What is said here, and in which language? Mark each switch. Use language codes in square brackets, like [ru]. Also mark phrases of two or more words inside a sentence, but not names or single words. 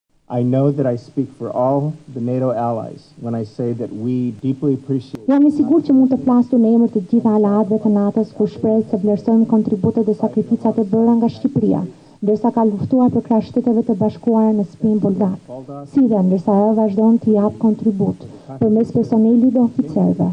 [en] I know that I speak for all the NATO allies when I say that we deeply appreciate. [sq] Jam I sigurt që mund të flas në emër të gjitha aleatëve të NATO-s kur shpreh se vlerësojmë kontributet dhe sakrificat e bëra nga Shqipëria, ndërsa ka luftuar për krah Shteteve të Bashkuara në spinë bulgar. Si dhe ndërsa ajo vazhdon të jap kontribut përmes personelit dhe oficerëve.